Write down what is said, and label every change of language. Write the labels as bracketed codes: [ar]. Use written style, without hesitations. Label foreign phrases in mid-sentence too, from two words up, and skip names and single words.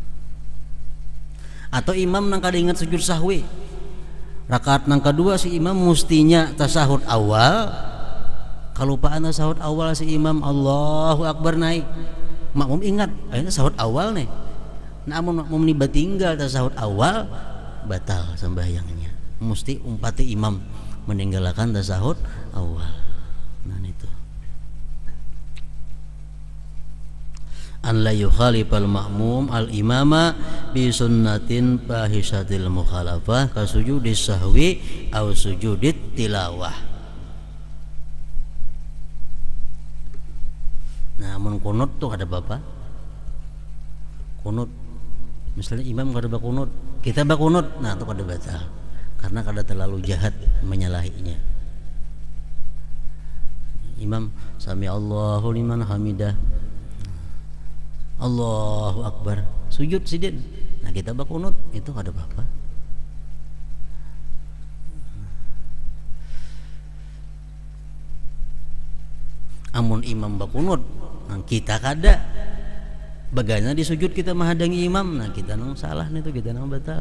[bjn] Atau imam nang kada ingat sujud sahwi, rakaat nang kedua si imam mustinya tasahud awal, kalupaan tasahud awal si imam [ar] الله أكبر [bjn] naik, makmum ingat akhirnya tasahud awal nih. Namun makmum ini batinggal tasahud awal, batal sembahyangnya, mesti umpati imam meninggalkan tasahud awal. Nah itu [ar] أن لا يخالف المأموم الإمام بسنة فاحشة المخالفة كسجود السهو أو سجود التلاوة. [bjn] Nah mun kunut tuh ada bapak, kunut. Misalnya imam kada bakunut, kita bakunut, nah itu kada batal karena kada terlalu jahat menyalahinya. [ar] Imam سمع الله لمن حمده، الله أكبر, [bjn] sujud sidin, nah kita bakunut, itu kada apa-apa. Amun imam bakunut, nah kita kada, bagana di sujud kita menghadangi imam, nah kita nang salah nih tuh, kita nang batal.